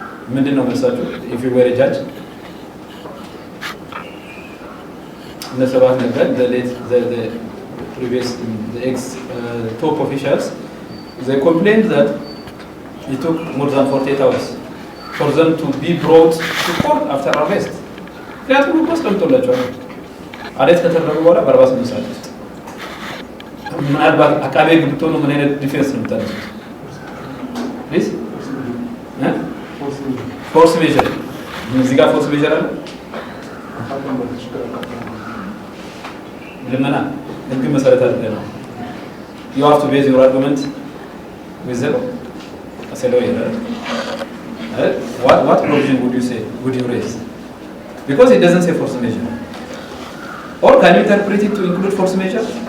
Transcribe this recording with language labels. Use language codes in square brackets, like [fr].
[en] If you were a judge, the previous, the ex-top officials, they complained that it took more than 48 hours for them to be brought to court after arrest. [am] Arrest ከተደረጉ በኋላ በ48 ሰዓት ውስጥ ምናልባት አቃቤ ሕግ ብትሆኑ ምን አይነት ዲፌንስ ነው የምታነሱት? ፕሊዝ ፎርስ ሜጀር እዚህ ጋር ፎርስ ሜጀር አለ። ልመና ሕግ መሰረት አድርገህ ነው [en] you have to base your argument with zero as a lawyer. What provision would you say, would you raise? Because it doesn't say force measure. Or can you interpret it to include force measure?